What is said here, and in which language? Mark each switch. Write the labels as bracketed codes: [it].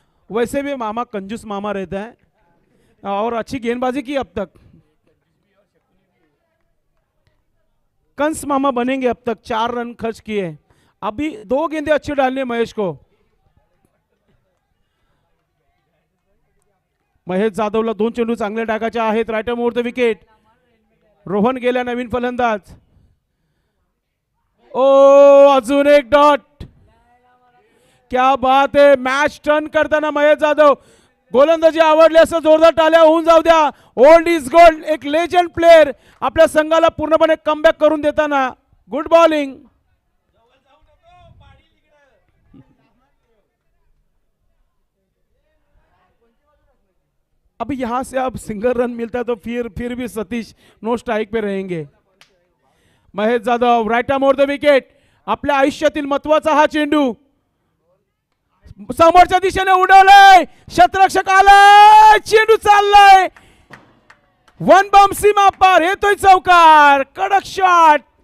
[hi] वैसे भी मामा कंजूस मामा रहता है और अच्छी गेंदबाजी की अब तक. कंस मामा बनेंगे. अब तक 4 रन खर्च किए. अभी 2 गेंदे अच्छे डालने महेश को. [mr] महेश जाधवला 2 चेंडू चांगले टाकायचे आहेत. [en] Right arm over the wicket. [mr] Rohan गेला नवीन फलंदाज. ओ अजून एक डॉट. [hi] क्या बात है. [mr] मॅच टर्न करताना महेश जाधव. गोलंदाजी आवडली असं जोरदार टाळ्या होऊन जाऊ द्या. [en] Old is gold. [mr] एक लेजंड प्लेयर आपल्या संघाला पूर्णपणे कमबॅक करून देताना. [en] Good bowling. [hi] अब यहां से अब सिंगल रन मिलता है तो फिर भी सतीश नो स्ट्राइक पे रहेंगे. [en] Mahesh Jadhav right arm over the wicket. [mr] आपल्या आयुष्यातील महत्वाचा हा चेंडू समोरच्या दिशेने उडवलाय. शतरक्षक आलाय. चेंडू चाललाय. 1 बम सीमा पार. येतोय चौकार. कडक शॉट.